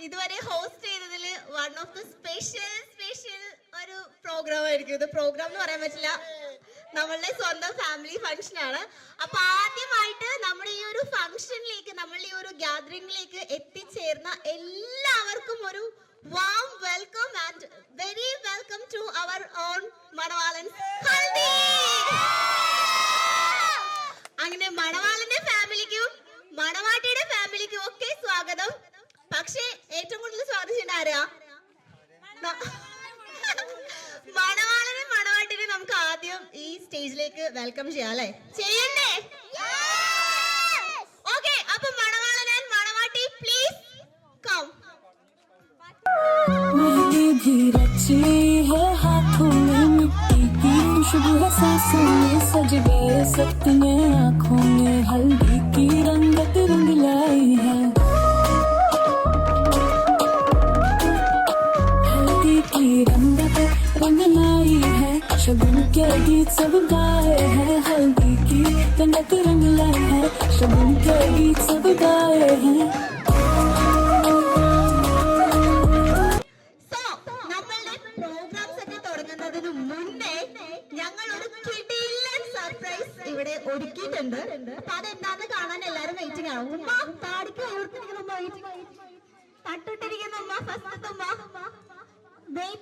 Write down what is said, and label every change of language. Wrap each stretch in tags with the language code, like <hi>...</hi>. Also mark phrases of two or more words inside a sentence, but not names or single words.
<ml>ഇതുവരെ ഹോസ്റ്റ് ചെയ്തതിൽ</ml> <en>one of the special</en> <ml>ഒരു പ്രോഗ്രാം ആയിരിക്കും ഇത്. പ്രോഗ്രാം എന്ന് പറയാൻ പറ്റില്ല, നമ്മളുടെ സ്വന്തം</ml> <en>family function</en> <ml>ആണ്. അപ്പൊ ആദ്യമായിട്ട് നമ്മുടെ ഈ ഒരു ഫംഗ്ഷനിലേക്ക്, നമ്മളുടെ ഈ ഒരു ഗ്യാദറിംഗിലേക്ക് എത്തിച്ചേർന്ന എല്ലാവർക്കും ഒരു</ml> <en>warm welcome and very welcome to our own Manavalans Haldi.</en> <ml>അങ്ങനെ മണവാളന്റെ ഫാമിലിക്കും മണവാട്ടിയുടെ ഫാമിലിക്കും ഒക്കെ സ്വാഗതം. പക്ഷേ ഏറ്റവും കൂടുതൽ സ്വാഗതിച്ചിട്ട് ആരാ? മണവാളനും മണവാട്ടിനെ നമുക്ക് ആദ്യം ഈ സ്റ്റേജിലേക്ക് വെൽക്കം ചെയ്യാം അല്ലേ? ചെയ്യണ്ടേ? ഓക്കെ, അപ്പൊ മണവാളൻ ആൻഡ് മണവാട്ടി</ml> <en>please come.</en> <hi>मेहंदी भी रची है हाथों में, मिट्टी की खुशबू है सांसों में, सज गए सपने आँखों में, हल्दी की रंगत रंग लाई है, हल्दी की रंगत रंग लाई है, शगुन के गीत सब गाए हैं, हल्दी की रंगत रंग लाई है, शगुन के गीत सब गाए हैं.</hi> <ml>ഇവിടെ ഒരുക്കിയിട്ടുണ്ട്. അപ്പൊ അതെന്താന്ന് കാണാൻ എല്ലാരും വെയിറ്റിംഗ് ആണ്. ഉമ്മ താടിക്ക് തട്ടിട്ടിരിക്കുന്ന ഉമ്മ, ഫസ്റ്റത്തെ ഉമ്മ വെയിറ്റ്.</ml>